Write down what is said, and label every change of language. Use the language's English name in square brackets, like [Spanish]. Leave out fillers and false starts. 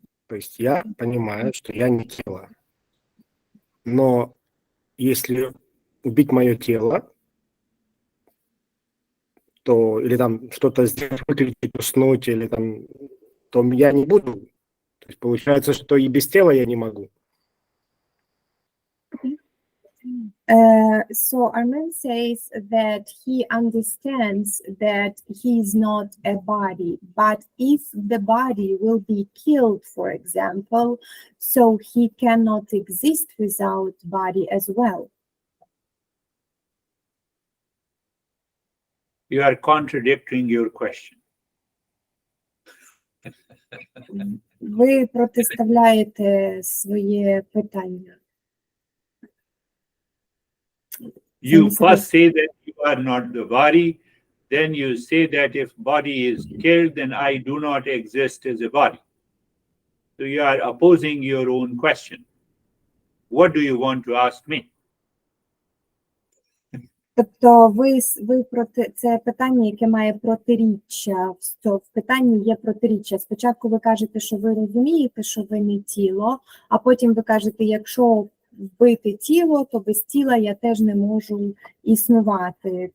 [Russian] То есть я понимаю, что я не тело. Но если убить мое тело, то или там что-то сделать, выключить, уснуть, или там, то я не буду. То есть получается, что и без тела я не могу. [English] So Arman says that he understands that he is not a body, but if the body will be killed, for example, so he cannot exist without body as well. You are contradicting your question. [Ukrainian] Ви протиставляєте своє питання. [English] You first say that you are not the body, then you say that if body is killed, then I do not exist as a body. So you are opposing your own question. What do you want to ask me? [Ukrainian] Тобто ви проти це питання, яке має протиріччя. В питанні є протиріччя. Спочатку ви кажете, що ви розумієте, що ви не тіло, а потім ви кажете, якщо вбити тіло, то без тіла я теж не можу існувати.